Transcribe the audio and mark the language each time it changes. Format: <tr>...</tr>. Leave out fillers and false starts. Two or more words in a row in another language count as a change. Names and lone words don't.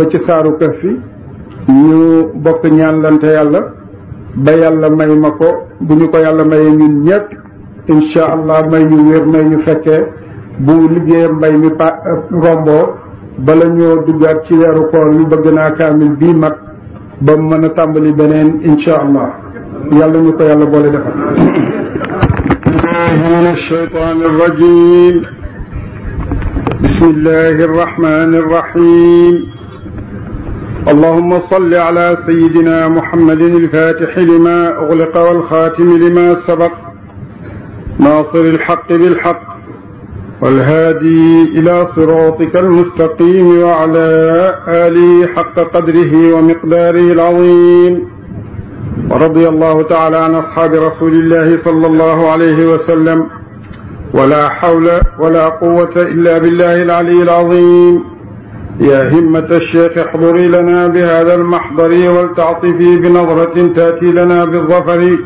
<wo>ba ci saaru Kahfi ñu bokk ñaanlante yàlla ba yàlla may ma ko bu ñu ko yàlla mayee ñun ñëpp</wo> <ar>إن شاء الله</ar> <wo>may ñu wér may ñu fekkee bu liggéey mbay mi romboo bala ñoo duggaat ci weeru koor yu bëgg naa kaamil bii mat ba mën a tàmbali beneen</wo> <ar>إن شاء الله</ar> <wo>yàlla ñu ko yàlla boole defal</wo> <ar>من الشيطان الرجيم بسم الله الرحمن الرحيم اللهم صل على سيدنا محمد الفاتح لما أغلق والخاتم لما سبق ناصر الحق بالحق والهادي إلى صراطك المستقيم وعلى آله حق قدره ومقداره العظيم ورضي الله تعالى عن أصحاب رسول الله صلى الله عليه وسلم ولا حول ولا قوة إلا بالله العلي العظيم يا همة الشيخ احضري لنا بهذا المحضر ولتعطفي بنظرة تأتي لنا بالظفر</ar>